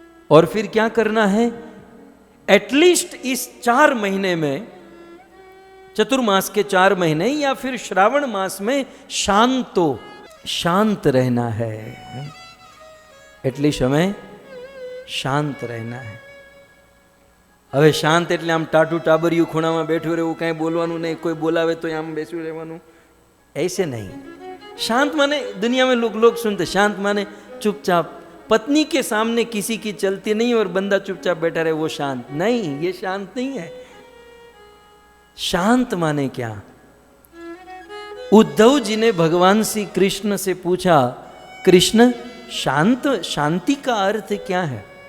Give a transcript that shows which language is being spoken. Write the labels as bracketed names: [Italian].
[Hindi] और फिर क्या करना है, एटलीस्ट इस 4 महीने में, चतुर्मास के 4 महीने या फिर श्रावण मास में शांतो, शांत रहना है। एटलीस्ट हमें शांत रहना है। [Gujarati] હવે શાંત એટલે આમ ટાટું ટાબરિયું ખૂણામાં બેઠું રહેવું, કાંઈ બોલવાનું નહીં, કોઈ બોલાવે તો આમ બેસી રહેવાનું, [Hindi] ऐसे नहीं। शांत माने दुनिया में लोग सुनते शांत माने चुपचाप, पत्नी के सामने किसी की चलती नहीं और बंदा चुपचाप बैठा रहे वो शांत नहीं, ये शांत नहीं है। शांत माने क्या? उद्धव जी ने भगवान श्री कृष्ण से पूछा, कृष्ण शांत, शांति का अर्थ क्या है?